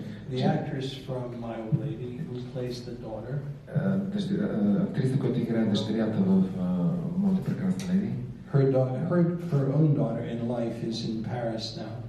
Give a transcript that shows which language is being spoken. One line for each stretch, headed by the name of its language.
English: The actress from My Old Lady who plays the daughter.
Bulgarian: Актриса, която играе дъщерята в Моята прекрасна леди.
English: Her own daughter in life is in Paris now.